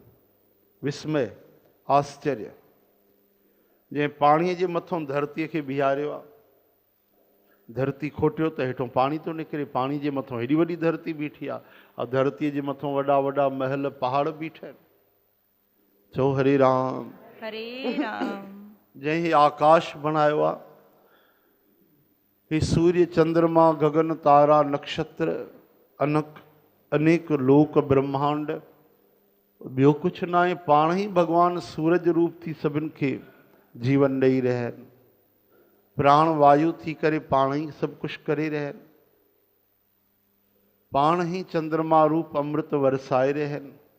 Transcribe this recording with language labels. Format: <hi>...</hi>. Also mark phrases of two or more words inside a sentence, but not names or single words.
<sd>विस्मय आश्चर्य, जंहिं पाणीअ जे मथां धरतीअ खे बीहारियो आहे, धरती खोटियो त हेठों पाणी थो निकिरे। पाणी जे मथां हेॾी वॾी धरती बीठी आहे, और धरतीअ जे मथां वॾा वॾा महल पहाड़ बीठा आहिनि। चओ हरे राम हरे राम। जंहिं ही आकाश बणायो आहे, ही सूर्य चंद्रमा गगन तारा नक्षत्र अनेक लोक ब्रह्मांड, ॿियो कुझु न आहे। पाण ई भगवान सूरज रूप थी सभिनि खे जीवन ॾेई रहिया आहिनि। प्राण वायु थी करे पाण ई सभु कुझु करे रहिया आहिनि। पाण ई चंद्रमा रूप अमृत वरसाए रहिया आहिनि।</sd>